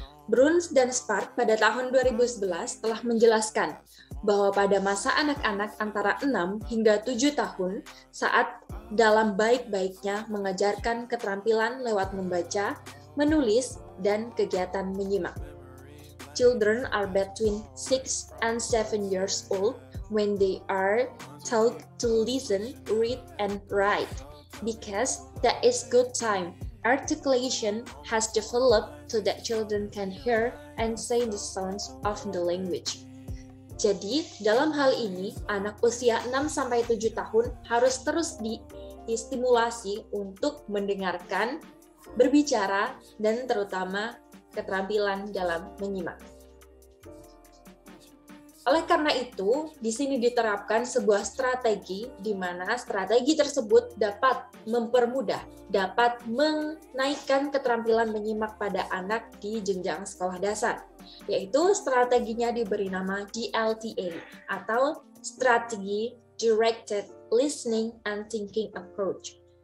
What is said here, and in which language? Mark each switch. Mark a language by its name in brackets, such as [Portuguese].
[Indonesian] Bruns dan Spark pada tahun 2011 telah menjelaskan bahwa pada masa anak-anak antara 6 hingga 7 tahun, saat dalam baik-baiknya mengajarkan keterampilan lewat membaca, menulis, dan kegiatan menyimak. [English] Children are between 6 and 7 years old when they are taught to listen, read, and write, because that is good time. Articulation has developed so that children can hear and say the sounds of the language. [Indonesian] Jadi, dalam hal ini, anak usia 6-7 tahun harus terus distimulasi untuk mendengarkan, berbicara, dan terutama keterampilan dalam menyimak. Oleh karena itu, di sini diterapkan sebuah strategi di mana strategi tersebut dapat mempermudah, dapat menaikkan keterampilan menyimak pada anak di jenjang sekolah dasar, yaitu strateginya diberi nama DLTA atau Strategi Directed Listening and Thinking Approach.